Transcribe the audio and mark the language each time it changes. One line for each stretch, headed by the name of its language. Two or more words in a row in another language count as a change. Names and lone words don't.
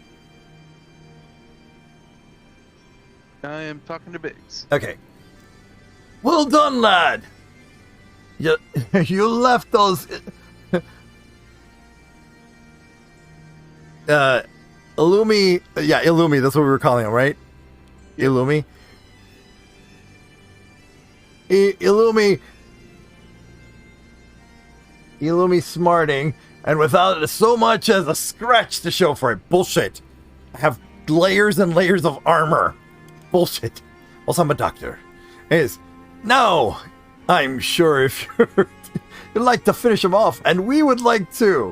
English: I am talking to Biggs. Okay. Well done, lad. You left those. Illumi. Yeah, Illumi. That's what we were calling him, right? Yep. Illumi. Illumi. Illumi smarting, and without so much as a scratch to show for it. Bullshit. I have layers and layers of armor. Bullshit. Also, I'm a doctor. No, I'm sure if you'd like to finish him off, and we would like to.